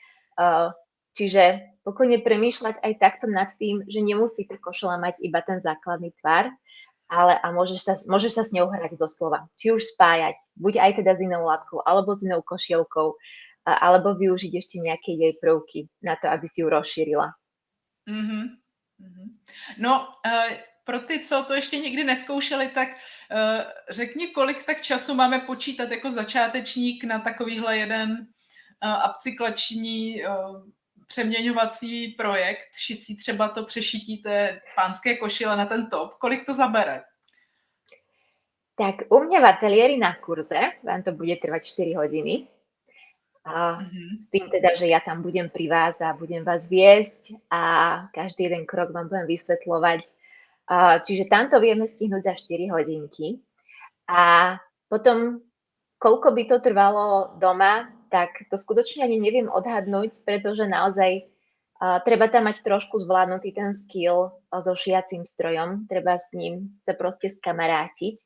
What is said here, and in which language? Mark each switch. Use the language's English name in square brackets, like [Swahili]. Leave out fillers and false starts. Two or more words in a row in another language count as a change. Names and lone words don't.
[Slovak] Čiže pokojne premýšľať aj takto nad tým, že nemusí tá košela mať iba ten základný tvar, ale a môžeš sa s ňou hrať doslova. Či už spájať, buď aj teda s inou látkou, alebo s inou košielkou, alebo využiť ešte nejaké jej prvky na to, aby si ju rozšírila. Mhm. Mhm. [Czech] No, pro ty, co to ještě nikdy neskoušeli, tak řekni, kolik tak času máme počítat jako začátečník na takovýhle jeden upcyklační přeměňovací projekt, šicí třeba to přešití té pánské košile na ten top. Kolik to zabere? [Slovak] Tak u mňa v ateliéri na kurze vám to bude trvať 4 hodiny. Mhm. S tým teda, že ja tam budem pri vás a budem vás viesť a každý jeden krok vám budem vysvetľovať. Čiže tam to vieme stihnúť za 4 hodinky. A potom, koľko by to trvalo doma, tak to skutočne ani neviem odhadnúť, pretože naozaj treba tam mať trošku zvládnutý ten skill so šiacím strojom, treba s ním sa proste skamarátiť.